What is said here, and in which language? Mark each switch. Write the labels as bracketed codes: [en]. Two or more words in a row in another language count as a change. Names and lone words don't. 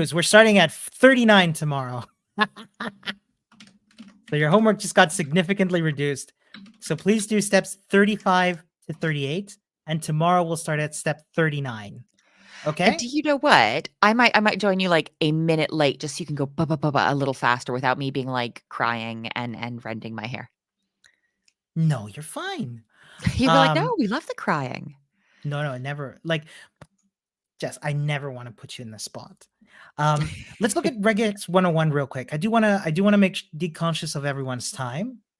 [en] We're starting at 39 tomorrow. So your homework just got significantly reduced. So please do steps 35 to 38. And tomorrow we'll start at step 39. Okay? Do you know what? I might join you like a minute late just so you can go ba ba ba ba a little faster without me being like crying and rending my hair. No, you're fine. You'd be like, "No, we love the crying." No, never. Like, Jess, I never want to put you in the spot. Let's look at Regex 101 real quick. I do want to be conscious of everyone's time.